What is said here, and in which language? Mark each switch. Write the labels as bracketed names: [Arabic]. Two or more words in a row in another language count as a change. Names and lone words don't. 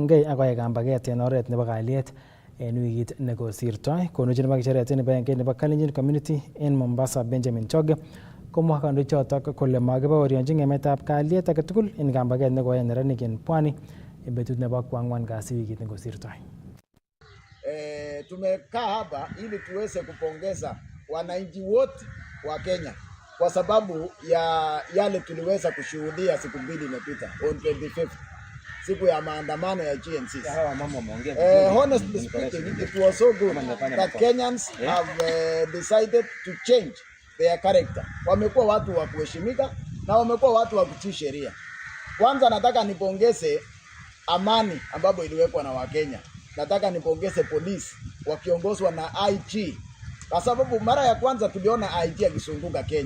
[Kalenjin] kongei akoyai kambaget en oret nebo kalyet en wikit nekosirtoi. Konuchi nebo kicheret nebo engei nebo Kalenjin Community en Mombasa Benjamin Choge komwa kandoichotok kole makibaorionji ng'emetab kalyet age tugul en kambaget nekoyai neranik en Pwani en betut nebo kwang'wan kasi wikit nekosirtoi. [Swahili] Tumekaa hapa ili tuweze kupongeza wananchi wote wa Kenya kwa sababu ya yale tuliweza kushuhudia siku mbili imepita on 25th, siku ya maandamano ya GNC. [English] Honestly speaking, it was so good that Kenyans have decided to change their character. [Swahili] Wamekuwa watu wa kuheshimika na wamekuwa watu wa kutii sheria. Kwanza nataka nipongeze amani ambapo iliwekwa na Wakenya. Nataka nipongeze polisi wakiongozwa na IG. Kwa sababu mara ya kwanza tuliona IG akizunguka Kenya.